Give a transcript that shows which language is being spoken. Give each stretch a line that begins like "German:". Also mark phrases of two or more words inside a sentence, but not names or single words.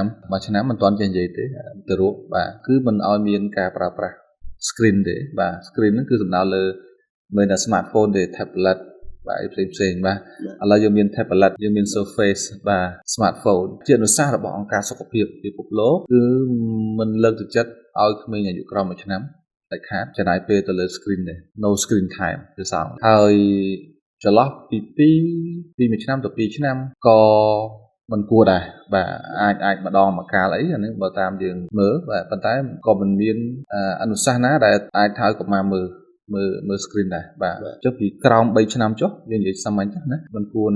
Khmer: មិនទាន់ចេះនិយាយទេទារកបាទគឺមិនឲ្យមានការប្រើប្រាស់ screen ទេបាទ screen ហ្នឹងគឺសំដៅលើមិនតែ smartphone ទេ tablet បាទផ្សេងបាទឥឡូវយើងមាន tablet យើងមាន Surface បាទ smartphone ជាអនុសាសន៍របស់អង្គការសុខភាពពិភពលោកគឺមិនលើកទឹកចិត្តឲ្យក្មេងអាយុក្រោម1ឆ្នាំតែខាតចំណាយពេលទៅលើ screen ទេ
English: no screen time
Khmer: គឺសោះហើយចន្លោះពី 1ឆ្នាំទៅ2ឆ្នាំក៏មិនគួរដែរបាទអាចម្ដងម្កាលអីអានេះបើតាមយើងមើលបាទប៉ុន្តែក៏មិនមានអនុសាសន៍ណា ដែលអាចថាឲ្យកុមារមើល screen ដែរបាទចុះពីក្រោម3ឆ្នាំចុះយើងនិយាយសាមញ្ញចុះណាមិនគួរណា